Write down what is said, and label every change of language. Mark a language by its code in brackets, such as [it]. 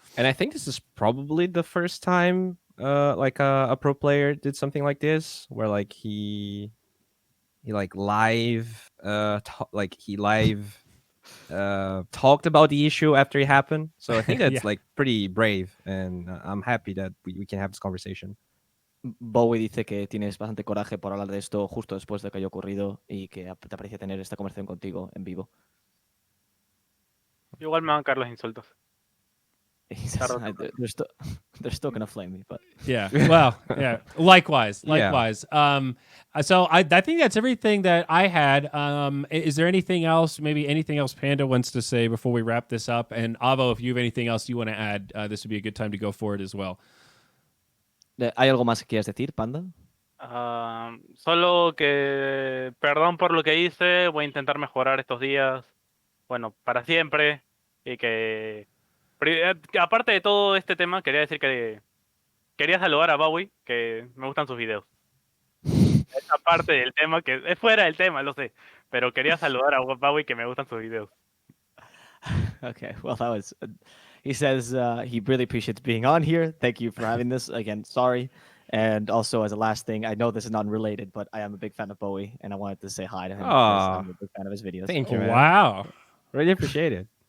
[en] and I think this is probably the first time like a pro player did something like this, where like he live talked about the issue after it happened. So I think that's Yeah. like pretty brave, and I'm happy that we can have this conversation. [es] Bowie dice que tienes bastante coraje por hablar de esto justo después de que haya ocurrido y que te aprecia tener esta conversación contigo en vivo. Igual me van a caer los insultos. [en] He says, they're still gonna flame me, but Yeah. Well, yeah. Likewise. Yeah. Likewise. So I think that's everything that I had. Is there anything else, maybe anything else Panda wants to say before we wrap this up? And Avo, if you have anything else you want to add, this would be a good time to go for it as well. [es] ¿hay algo más que quieras decir, Panda? Solo que perdón por lo que hice, voy a intentar mejorar estos días, bueno, para siempre, y que aparte de todo este tema, quería decir que quería saludar a Bowie, que me gustan sus videos. Esa parte del tema, que es fuera del tema, lo sé, pero quería saludar a Bowie, que me gustan sus videos. [en] Okay, well, that was. He says he really appreciates being on here. Thank you for having this. Again, sorry. And also, as a last thing, I know this is not related, but I am a big fan of Bowie, and I wanted to say hi to him because I'm a big fan of his videos. Thank you, man. Wow. Really appreciate it.